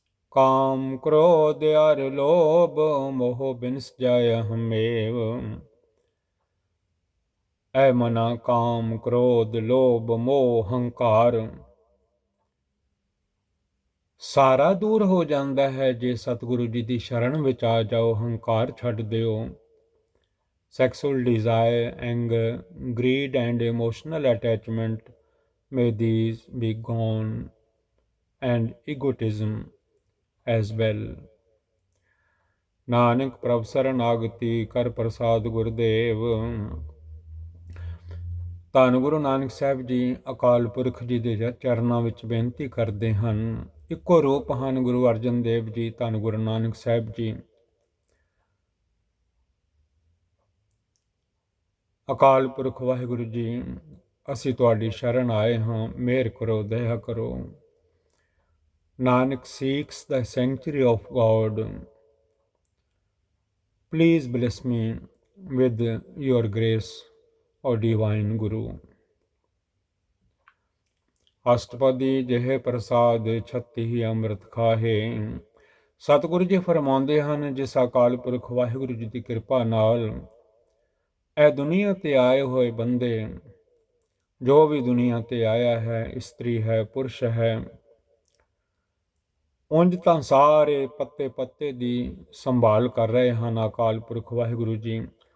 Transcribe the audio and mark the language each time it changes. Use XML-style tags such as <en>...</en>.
<pa>ਕਾਮ ਕ੍ਰੋਧ ਅਰ ਲੋਭ ਮੋਹ ਬਿਨਸ ਜਾਇ ਹਮੇਵ। ਐ ਮਨਾ, ਕਾਮ ਕ੍ਰੋਧ ਲੋਭ ਮੋਹ ਹੰਕਾਰ ਸਾਰਾ ਦੂਰ ਹੋ ਜਾਂਦਾ ਹੈ ਜੇ ਸਤਿਗੁਰੂ ਜੀ ਦੀ ਸ਼ਰਨ ਵਿੱਚ ਆ ਜਾਓ, ਹੰਕਾਰ ਛੱਡ ਦਿਓ।</pa> <en>Sexual desire, anger, greed and emotional attachment, may these be gone, and egotism as well.</en> <pa>Nanak ਪ੍ਰਭ ਸਰਨ ਆਗਤੀ ਕਰ ਪ੍ਰਸਾਦ ਗੁਰਦੇਵ। ਧੰਨ ਗੁਰੂ ਨਾਨਕ ਸਾਹਿਬ ਜੀ ਅਕਾਲ ਪੁਰਖ ਜੀ ਦੇ ਚਰਨਾਂ ਵਿੱਚ ਬੇਨਤੀ ਕਰਦੇ ਹਨ। ਇੱਕੋ ਰੂਪ ਹਨ ਗੁਰੂ ਅਰਜਨ ਦੇਵ ਜੀ, ਧੰਨ ਗੁਰੂ ਨਾਨਕ ਸਾਹਿਬ ਜੀ। ਅਕਾਲ ਪੁਰਖ ਵਾਹਿਗੁਰੂ ਜੀ, ਅਸੀਂ ਤੁਹਾਡੀ ਸ਼ਰਨ ਆਏ ਹਾਂ, ਮਿਹਰ ਕਰੋ, ਦਇਆ ਕਰੋ।</pa> <en>Nanak seeks the sanctuary of God. Please bless me with your grace, O divine Guru.</en> <pa>ਅਸ਼ਟਪਦੀ ਜਿਹੇ ਪ੍ਰਸਾਦ ਛੱਤੀ ਹੀ ਅੰਮ੍ਰਿਤ ਖਾਹੇ। ਸਤਿਗੁਰੂ ਜੀ ਫਰਮਾਉਂਦੇ ਹਨ, ਜਿਸ ਅਕਾਲ ਪੁਰਖ ਵਾਹਿਗੁਰੂ ਜੀ ਦੀ ਕਿਰਪਾ ਨਾਲ ਇਹ ਦੁਨੀਆ ਤੇ ਆਏ ਹੋਏ ਬੰਦੇ, ਜੋ ਵੀ ਦੁਨੀਆ ਤੇ ਆਇਆ ਹੈ, ਇਸਤਰੀ ਹੈ, ਪੁਰਸ਼ ਹੈ, ਉਂਝ ਤਾਂ ਸਾਰੇ ਪੱਤੇ ਪੱਤੇ ਦੀ ਸੰਭਾਲ ਕਰ ਰਹੇ ਹਨ ਅਕਾਲ ਪੁਰਖ ਵਾਹਿਗੁਰੂ ਜੀ।</pa>